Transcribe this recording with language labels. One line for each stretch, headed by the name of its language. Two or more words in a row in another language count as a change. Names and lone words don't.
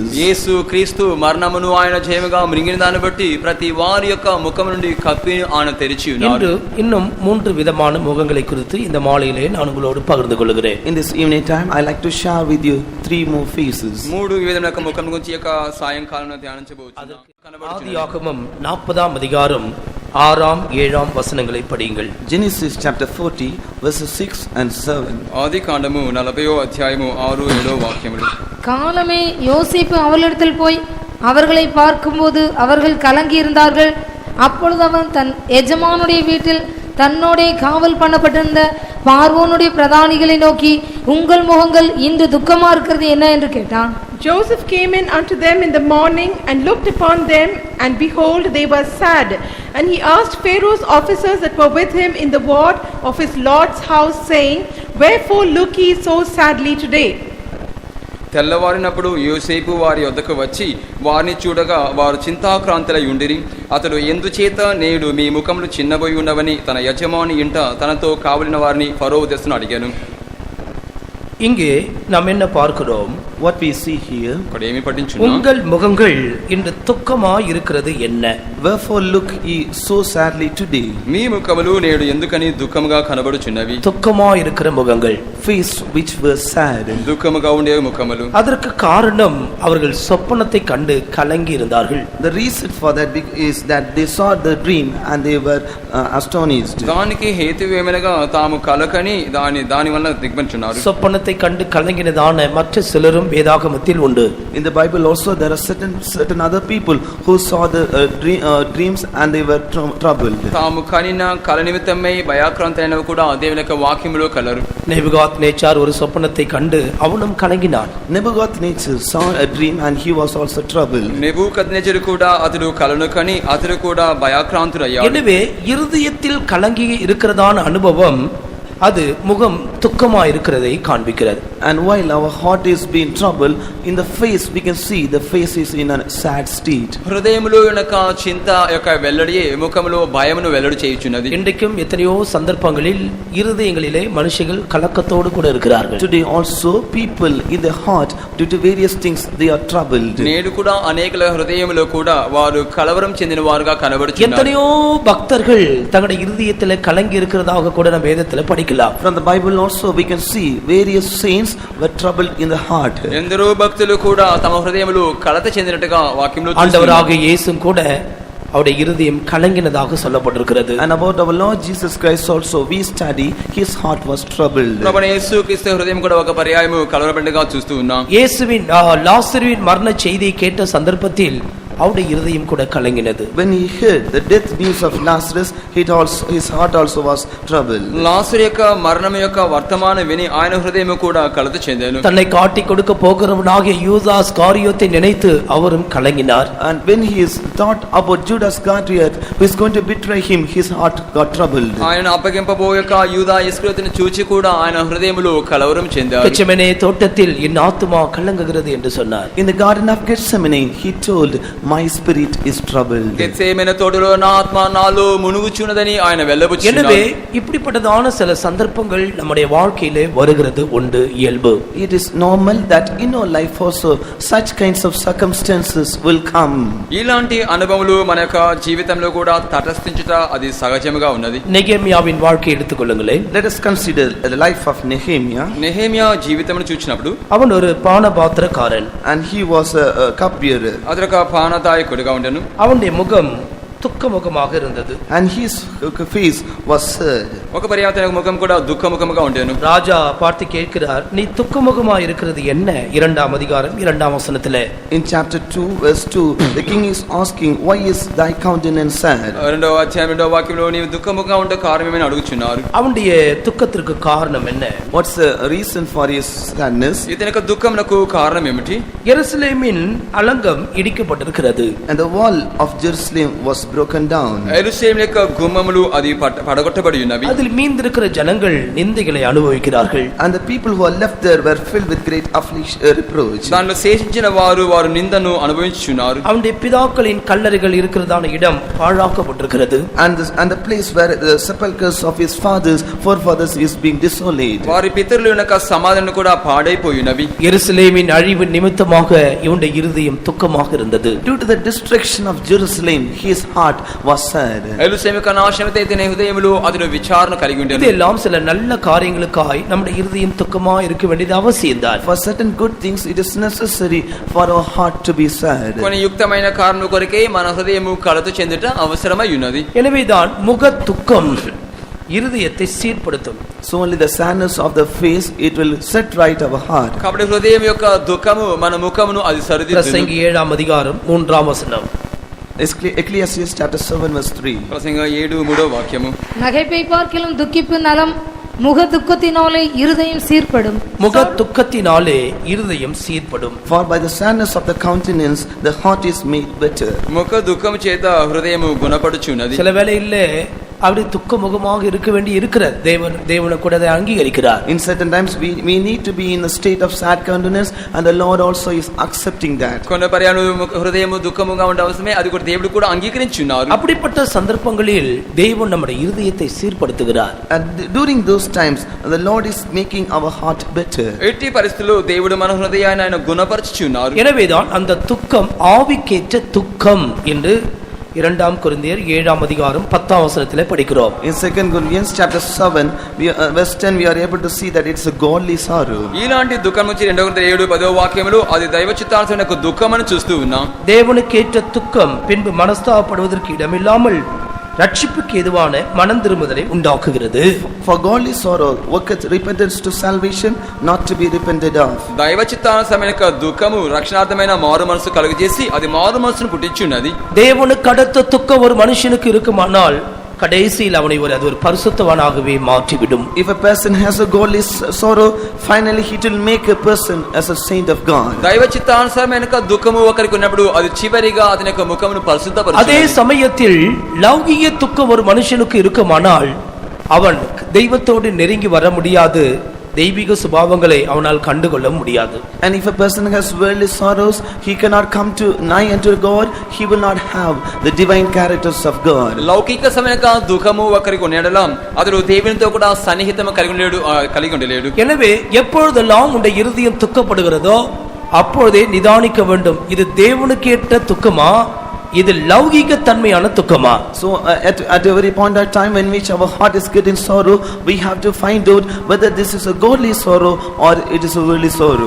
Telugu: యేసు క్రీస్తు మరణమును ఆయన జయముగా మృంగిన దాన్ని బట్టి ప్రతి వారి యొక్క ముఖము నుండి కప్పిని ఆయన తెరిచి ఉన్నారు.
Tamil: இன்னும் 3 விதமான முகங்களை குறித்து இந்த மாலையிலே நான் உங்களோடு பகிர்ந்து கொள்கிறேன்.
English: In this evening time I like to share with you 3 more faces.
Telugu: 3 విధమైన యొక్క ముఖం గురించి యొక్క సాయంకాలంలో ధ్యానించబోతున్నాం.
Tamil: ஆதியாகமம் 40ஆம் அதிகாரம் 6ஆம் 7ஆம் வசனங்களை படியுங்கள்.
English: Genesis chapter 40 verses 6 and 7.
Telugu: ఆదికాండము 40వ అధ్యాయము 6 7 వాక్యములు.
Tamil: காலமே யோசேப்பு அவர்களிடத்தில் போய் அவர்களை பார்க்கும்போது அவர்கள் கலங்கி இருந்தார்கள். அப்பொழுது அவன் தன் எஜமானுடைய வீட்டில் தன்னோட காவல் பண்ணப்பட்டிருந்த பார்வோனுடைய பிரதானிகளை நோக்கி, உங்கள் முகங்கள் இன்று துக்கமா இருக்கிறது என்ன என்று கேட்டான்.
English: Joseph came in unto them in the morning and looked upon them, and behold, they were sad. And he asked Pharaoh's officers that were with him in the ward of his lord's house, saying, Wherefore look ye so sadly today?
Telugu: తెల్లవారినప్పుడు యోసేపు వారి వద్దకు వచ్చి వారిని చూడగా వారు చింతాక్రాంతులై ఉండిరి. అతడు ఎందుచేత నేడు మీ ముఖములు చిన్నబోయి ఉన్నవని తన యజమాని ఇంట తనతో కావలిన వారిని ఫరో దశను అడిగాను.
Tamil: இங்கே நாம் என்ன பார்க்கிறோம்?
English: What we see here,
Telugu: ఇక్కడ ఏమి పఠించున్నాం?
Tamil: உங்கள் முகங்கள் இன்று துக்கமாய் இருக்கிறது என்ன?
English: wherefore look ye so sadly today?
Telugu: మీ ముఖములు నేడు ఎందుకని దుఃఖముగా కనబడుచున్నవి?
Tamil: துக்கமாய் இருக்கிற முகங்கள்,
English: Face which were sad.
Telugu: దుఃఖముగా ఉండే ముఖములు.
Tamil: அதற்கு காரணம் அவர்கள் சொப்பனத்தை கண்டு கலங்கி இருந்தார்கள்.
English: The reason for that is that they saw the dream and they were astonished.
Telugu: దానికి హేతువేమనగా తాము కలకని దాని వల్ల దిగ్భ్రమించున్నారు.
Tamil: சொப்பனத்தை கண்டு கலங்கினதான மற்ற சிலரும் வேதாகமத்தில் உண்டு.
English: In the Bible also there are certain other people who saw the dreams and they were troubled.
Telugu: తాము కనిన కల నిమిత్తమై భయాక్రాంతులైనవి కూడా దేవుని యొక్క వాక్యములో కలరు.
Tamil: நேபுகாத்நேச்சார் ஒரு சொப்பனத்தை கண்டு அவனும் கலங்கினான்.
English: Nebuchadnezzar saw a dream and he was also troubled.
Telugu: నెబుకద్నెజరు కూడా అతడు కలను కని అతడు కూడా భయాక్రాంతుడయ్యాడు.
Tamil: எனவே இருதயத்தில் கலங்கி இருக்கிறதான அனுபவம் அது முகம் துக்கமா இருக்கிறதை காண்பிக்கிறது.
English: And while our heart is being troubled, in the face we can see the face is in a sad state.
Telugu: హృదయములో యొక్క చింత యొక్క వెల్లడియే ముఖములో భయమును వెల్లడి చేయుచున్నది.
Tamil: இன்றைக்கும் எத்தனையோ சந்தர்ப்பங்களில் இருதயங்களிலே மனுஷர்கள் கலக்கத்தோடு கூட இருக்கிறார்கள்.
English: Today also people in their heart due to various things they are troubled.
Telugu: నేడు కూడా అనేకల హృదయములో కూడా వారు కలవరం చెందిన వారుగా కనబడుచున్నారు.
Tamil: எத்தனையோ பக்தர்கள் தங்களுடைய இருதயத்திலே கலங்கி இருக்கிறதாக கூட நம்ம வேதத்திலே படிக்கலாம்.
English: From the Bible also we can see various saints were troubled in the heart.
Telugu: ఎందరో భక్తులు కూడా తమ హృదయములు కలత చెందినట్టుగా వాక్యములో చూస్తున్నాము.
Tamil: ஆண்டவராகிய இயேசுவும் கூட அவருடைய இருதயம் கலங்கினதாக சொல்லப்பட்டிருக்கிறது.
English: And about our Lord Jesus Christ also we study his heart was troubled.
Telugu: ప్రభువైన యేసుక్రీస్తు హృదయం కూడా ఒక పర్యాయము కలవరపడినట్టుగా చూస్తూ ఉన్నాం.
Tamil: இயேசுவின் லாசருவின் மரண செய்தியை கேட்ட சந்தர்ப்பத்தில் அவருடைய இருதயம் கூட கலங்கினது.
English: When he heard the death news of Lazarus, his heart also was troubled.
Telugu: లాజరు యొక్క మరణం యొక్క వర్తమానం విని ఆయన హృదయం కూడా కలత చెందాను.
Tamil: தன்னை காட்டி கொடுக்க போகிறவனாகிய யூதாஸ் காரியோத்தை நினைத்து அவரும் கலங்கினார்.
English: And when he is thought about Judas Iscariot who is going to betray him, his heart got troubled.
Telugu: ఆయన అప్పగింపబోయక యూదా ఇస్కరియోతును చూచి కూడా ఆయన హృదయములో కలవరం చెందారు.
Tamil: గెత్సెమనే తోட்டத்தில் என் ஆத்துமா கலங்குகிறது என்று சொன்னார்.
English: In the garden of Gethsemane he told, my spirit is troubled.
Telugu: గెత్సేమనే తోటలో నా ఆత్మ నాలో మునుగుచున్నదని ఆయన వెల్లబుచ్చుచున్నారు.
Tamil: எனவே இப்படிப்பட்டதான சில சந்தர்ப்பங்கள் நம்முடைய வாழ்க்கையிலே வருகிறது உண்டு, இயல்பு.
English: It is normal that in our life also such kinds of circumstances will come.
Telugu: ఇలాంటి అనుభవములు మన యొక్క జీవితంలో కూడా తటస్థించుట అది సహజముగా ఉన్నది.
Tamil: நெகேமியாவின் வாழ்க்கையை எடுத்துக்கொள்ளுங்களேன்.
English: Let us consider the life of Nehemiah.
Telugu: నెహెమియా జీవితమును చూచినప్పుడు
Tamil: அவன் ஒரு பானபாத்திரக்காரன்.
English: And he was a cupbearer.
Telugu: అతడొక పానదాయకుడిగా ఉండెను.
Tamil: அவனுடைய முகம் துக்க முகமாக இருந்தது.
English: And his face was sad.
Telugu: ఒక పర్యాయతన ముఖం కూడా దుఃఖముఖముగా ఉండెను.
Tamil: ராஜா பார்த்து கேட்கிறார், நீ துக்கமுகமா இருக்கிறது என்ன? 2ஆம் அதிகாரம் 2ஆம் வசனத்திலே.
English: In chapter 2 verse 2 the king is asking, why is thy countenance sad?
Telugu: రెండవ అధ్యాయం 2వ వాక్యంలో నీవు దుఃఖముగా ఉండే కారణం ఏమని అడుగుచున్నారు.
Tamil: அவனுடைய துக்கத்திற்கு காரணம் என்ன?
English: What's the reason for his sadness?
Telugu: ఇతని యొక్క దుఃఖమునకు కారణం ఏమిటి?
Tamil: எருசலேமின் அலங்கம் இடிக்கப்பட்டிருக்கிறது.
English: And the wall of Jerusalem was broken down.
Telugu: యెరూషలేము యొక్క గుమ్మములు అది పడగొట్టబడి ఉన్నవి.
Tamil: அதில் மீந்திருக்கிற ஜனங்கள் நிந்தைகளை அனுபவிக்கிறார்கள்.
English: And the people who are left there were filled with great affliction, reproach.
Telugu: దానిలో శేషించిన వారు నిందను అనుభవించుచున్నారు.
Tamil: அவனுடைய பிதாக்களின் கல்லறைகள் இருக்கிறதான இடம் பாழாக்கப்பட்டிருக்கிறது.
English: And the place where the sepulchres of his forefathers is being desolate.
Telugu: వారి పితరుల యొక్క సమాధులు కూడా పాడైపోయినవి.
Tamil: எருசலேமின் அழிவு நிமித்தமாக இவனுடைய இருதயம் துக்கமாக இருந்தது.
English: Due to the destruction of Jerusalem, his heart was sad.
Telugu: యెరూషలేము యొక్క నాశనమైతే ఇతని హృదయములో అతడు విచారణ కలిగి ఉండెను.
Tamil: இதெல்லாம் சில நல்ல காரியங்களுக்காய் நம்முடைய இருதயம் துக்கமா இருக்க வேண்டியது அவசியம்தான்.
English: For certain good things, it is necessary for our heart to be sad.
Telugu: కొన్ని యుక్తమైన కారణం కొరకే మన హృదయము కలత చెందుట అవసరమై ఉన్నది.
Tamil: எனவேதான் முக துக்கம் இருதயத்தை சீர்படுத்தும்.
English: So only the sadness of the face, it will set right our heart.
Telugu: కాబట్టి హృదయం యొక్క దుఃఖము మన ముఖమును అది సరిదిద్దును.
Tamil: பிரசங்கி 7ஆம் அதிகாரம் 3ஆம் வசனம்.
English: Ecclesiastes chapter 7 verse 3.
Telugu: ప్రసంగ 7:3 వాక్యము.
Tamil: நகைப்பை பார்க்கிலும் துக்கிப்பு நலம், முக துக்கத்தினாலே இருதயம் சீர்படும். முக துக்கத்தினாலே இருதயம் சீர்படும்.
English: For by the sadness of the countenance, the heart is made better.
Telugu: ముఖ దుఃఖము చేత హృదయము గుణపడుచున్నది.
Tamil: சில வேளையிலே அப்படி துக்க முகமாக இருக்க வேண்டி இருக்கிறார். தேவனை கூட அதை அங்கீகரிக்கிறார்.
English: In certain times we need to be in a state of sad countenance, and the Lord also is accepting that.
Telugu: కొన్ని పర్యాలు హృదయము దుఃఖముగా ఉండే అవసరమే అది కూడా దేవుడు కూడా అంగీకరించున్నారు.
Tamil: அப்படிப்பட்ட சந்தர்ப்பங்களில் தேவன் நம்முடைய இருதயத்தை சீர்படுத்துகிறார்.
English: And during those times, the Lord is making our heart better.
Telugu: ఎట్టి పరిస్థితుల్లో దేవుడు మన హృదయాన్ని ఆయన గుణపరచుచున్నారు.
Tamil: எனவேதான் அந்த துக்கம் ஆவிக்கேற்ற துக்கம் என்று 2 கொரிந்தியர் 7ஆம் அதிகாரம் 10ஆம் வசனத்திலே படிக்கிறோம்.
English: In 2 Corinthians chapter 7 verse 10, we are able to see that it's a godly sorrow.
Telugu: ఇలాంటి దుఃఖం నుంచి 2 కొరింథీయులు 7:10 వాక్యములు అది దైవ చిత్తానుసారమైన దుఃఖమని చూస్తూ ఉన్నాం.
Tamil: தேவனுக்கேற்ற துக்கம் பின்பு மனஸ்தாபப்படுவதற்கு இடமில்லாமல் ரட்சிப்புக்கு ஏதுவான மனம் திரும்புதலை உண்டாக்குகிறது.
English: For godly sorrow worketh repentance to salvation, not to be repented of.
Telugu: దైవ చిత్తానుసారమైన దుఃఖము రక్షణార్థమైన మారు మనసు కలుగజేసి అది మారు మనసును పుట్టించున్నది.
Tamil: தேவனுக்கு அடுத்த துக்கம் ஒரு மனுஷனுக்கு இருக்குமானால் கடைசியில் அவனை அது ஒரு பரிசுத்தவானாகவே மாற்றிவிடும்.
English: If a person has a godly sorrow, finally it will make a person as a saint of God.
Telugu: దైవ చిత్తానుసారమైన దుఃఖము ఒకరికి ఉన్నప్పుడు అది చివరిగా అతని యొక్క ముఖమును పరిశుద్ధపరుస్తుంది.
Tamil: அதே சமயத்தில் லௌகிக துக்கம் ஒரு மனுஷனுக்கு இருக்குமானால் அவன் தெய்வத்தோடு நெருங்கி வர முடியாது. தெய்வீக சுபாவங்களை அவனால் கண்டுகொள்ள முடியாது.
English: And if a person has worldly sorrows, he cannot come to nigh unto God. He will not have the divine characters of God.
Telugu: లౌకిక సమయక దుఃఖము ఒకరికి ఉండడం అతడు దేవునితో కూడా సన్నిహితము కలిగి ఉండలేడు.
Tamil: எனவே எப்பொழுதெல்லாம் உன்னுடைய இருதயம் துக்கப்படுகிறதோ அப்பொழுதே நிதானிக்க வேண்டும். இது தேவனுக்கேற்ற துக்கமா, இது லௌகிக தன்மையான துக்கமா?
English: So at every point of time in which our heart is getting sorrow, we have to find out whether this is a godly sorrow or it is a worldly sorrow.